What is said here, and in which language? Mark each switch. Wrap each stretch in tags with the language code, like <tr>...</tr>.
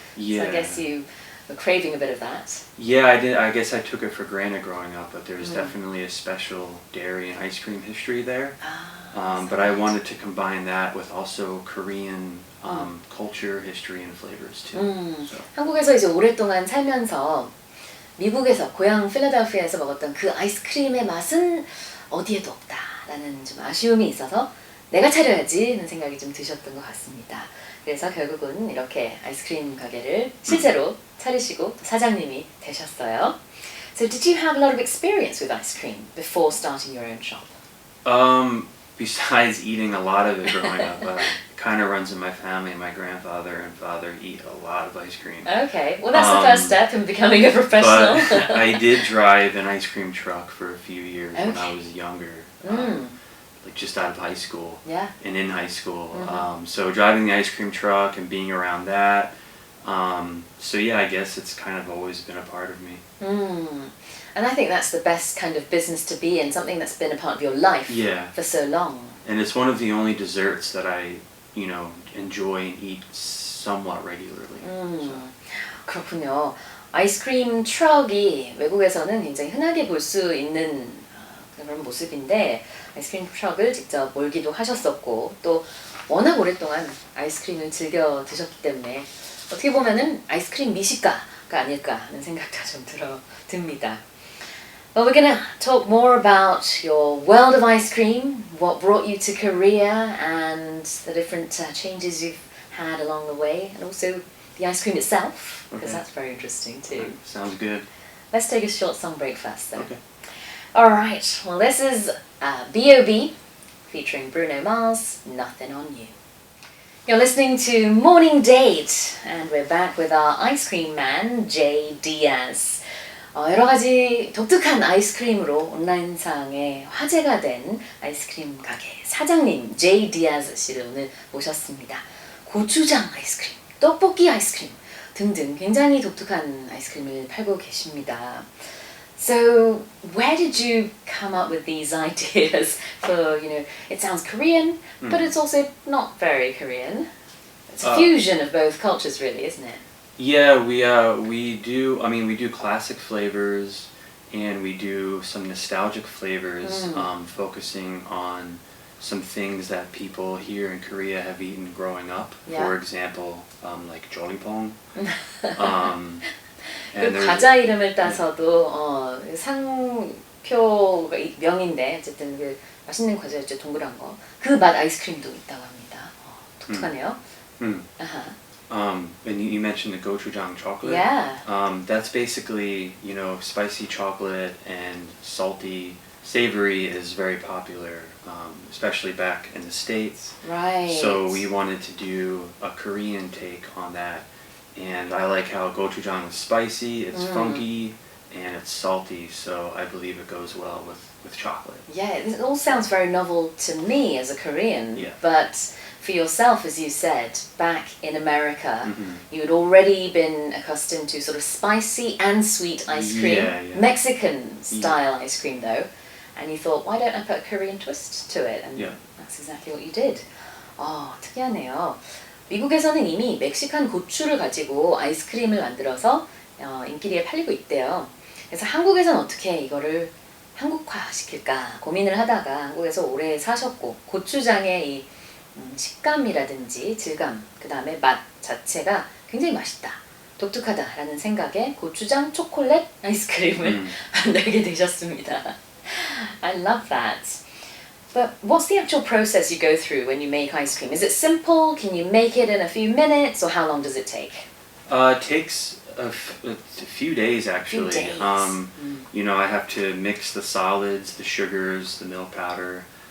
<en>Yeah. So I guess you were craving a bit of that. Yeah, I did. I guess I took it for granted growing up, but there's definitely a special dairy and ice cream history there. But I wanted to combine that with also Korean culture, history, and flavors too. So.</en> <ko>한국에서 이제 오랫동안 살면서 미국에서 고향 필라델피아에서 먹었던 그 아이스크림의 맛은 어디에도 없다라는 좀 아쉬움이 있어서 내가 차려야지는 생각이 좀 드셨던 것 같습니다. 그래서 결국은 이렇게 아이스크림 가게를 실제로 차리시고 사장님이 되셨어요.</ko> <en>So did you have a lot of experience with ice cream before starting your own shop? Besides eating a lot of it growing up, kind of runs in my family. My grandfather and father eat a lot of ice cream. Okay, well that's the first step in becoming a professional. But I did drive an ice cream truck for a few years when I was younger. Like just out of high school. Yeah. And in high school. So driving the ice cream truck and being around that. So yeah, I guess it's kind of always been a part of me. And I think that's the best kind of business to be in, something that's been a part of your life for so long. And it's one of the only desserts that I, you know, enjoy and eat somewhat regularly. So.</en> <ko>그렇군요. 아이스크림 트럭이 외국에서는 굉장히 흔하게 볼 수 있는 그런 모습인데 아이스크림 트럭을 직접 몰기도 하셨었고 또 워낙 오랫동안 아이스크림을 즐겨 드셨기 때문에 어떻게 보면은 아이스크림 미식가가 아닐까 하는 생각도 좀 듭니다.</ko> <en>Well, we're going to talk more about your world of ice cream, what brought you to Korea, and the different changes you've had along the way, and also the ice cream itself, because that's very interesting too. Sounds good. Let's take a short song break first, though. Okay. All right. Well, this is B.O.B. featuring Bruno Mars, Nothing on You. You're listening to Morning Date, and we're back with our ice cream man, Jay Diaz.</en> <ko>여러 가지 독특한 아이스크림으로 온라인상에 화제가 된 아이스크림 가게 사장님 제이 디아즈 씨를 오늘 모셨습니다. 고추장 아이스크림, 떡볶이 아이스크림 등등 굉장히 독특한 아이스크림을 팔고 계십니다.</ko> <en>So where did you come up with these ideas for, you know, it sounds Korean, but it's also not very Korean. It's a fusion of both cultures really, isn't it? Yeah, we do. I mean, we do classic flavors, and we do some nostalgic flavors, focusing on some things that people here in Korea have eaten growing up. Yeah. For example, like jolipong. And 그 there's-</en> <ko>과자 이름을 따서도 상표 명인데 어쨌든 그 맛있는 과자였죠. 동그란 거. 그 맛 아이스크림도 있다고 합니다. 독특하네요. 아하.</ko> <en>And you mentioned the gochujang chocolate. Yeah. That's basically, you know, spicy chocolate and salty, savory is very popular, especially back in the States. Right. So we wanted to do a Korean take on that. And I like how gochujang is spicy, it's funky, and it's salty. So I believe it goes well with chocolate. Yeah, it all sounds very novel to me as a Korean. Yeah. But for yourself, as you said, back in America, you had already been accustomed to sort of spicy and sweet ice cream. Yeah, yeah. Mexican style ice cream though. And you thought, why don't I put a Korean twist to it? And Yeah. that's exactly what you did.</en> <ko>특이하네요. 미국에서는 이미 멕시칸 고추를 가지고 아이스크림을 만들어서 인기리에 팔리고 있대요. 그래서 한국에서는 어떻게 이거를 한국화 시킬까 고민을 하다가 한국에서 오래 사셨고 고추장의 이 식감이라든지 질감, 그 다음에 맛 자체가 굉장히 맛있다, 독특하다라는 생각에 고추장 초콜릿 아이스크림을 만들게 되셨습니다.</ko> <en>I love that. But what's the actual process you go through when you make ice cream? Is it simple? Can you make it in a few minutes, or how long does it take? It takes a few days actually. Few days. You know, I have to mix the solids, the sugars, the milk powder.</en>